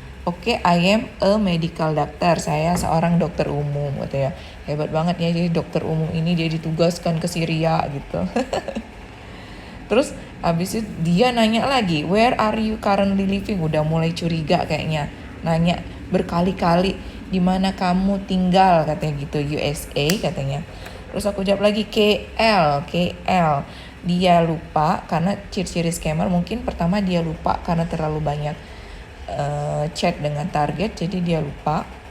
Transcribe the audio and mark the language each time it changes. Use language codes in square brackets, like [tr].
[en] Oke, I am a medical doctor. [id] Saya seorang dokter umum gitu ya. Hebat banget ya, jadi dokter umum ini dia ditugaskan ke Syria gitu. Terus habis itu dia nanya lagi, [en] where are you currently living? [id] Udah mulai curiga kayaknya. Nanya berkali-kali, di mana kamu tinggal katanya gitu, USA katanya. Terus aku jawab lagi KL, KL. Dia lupa karena ciri-ciri scammer mungkin pertama dia lupa karena terlalu banyak chat dengan target, jadi dia lupa.